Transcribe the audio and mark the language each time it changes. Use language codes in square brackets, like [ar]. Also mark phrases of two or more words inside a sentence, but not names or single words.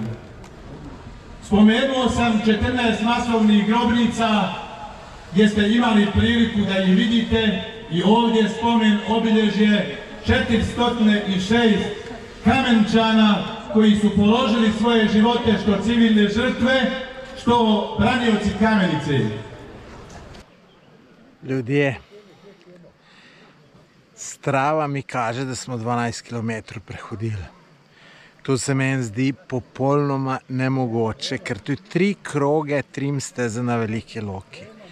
[bs] Spomenuo sam 14 masovnih grobnica gdje ste imali priliku da ih vidite i ovdje spomen obilježje 406 kamenčana koji su položili svoje živote što civilne žrtve, što branioci Kamenice. [sl] Ljudje, strava mi kaže, da smo 12 km prehodili. To se meni zdi popolnoma nemogoče, ker to je 3 kroge, 3 steze na Veliki Loki.